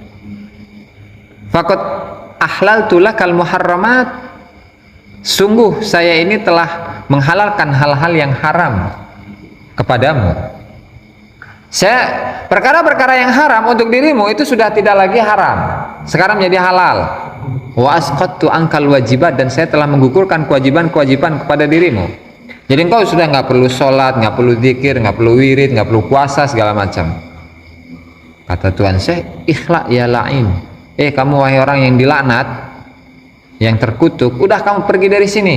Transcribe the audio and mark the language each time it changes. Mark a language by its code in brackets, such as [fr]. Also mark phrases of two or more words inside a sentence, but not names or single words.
[ar] فقد أحللت لك المحرمات. [id] Sungguh saya ini telah menghalalkan hal-hal yang haram kepadamu. Perkara-perkara yang haram untuk dirimu itu sudah tidak lagi haram, sekarang menjadi halal. [ar] وأسقطت عنك الواجبات, [id] dan saya telah menggugurkan kewajiban-kewajiban kepada dirimu. Jadi engkau sudah nggak perlu sholat, nggak perlu zikir, nggak perlu wirid, nggak perlu puasa segala macam. Kata Tuhan saya, [ar] إخلا يا لعين. [id] Kamu wahai orang yang dilaknat, yang terkutuk, udah kamu pergi dari sini.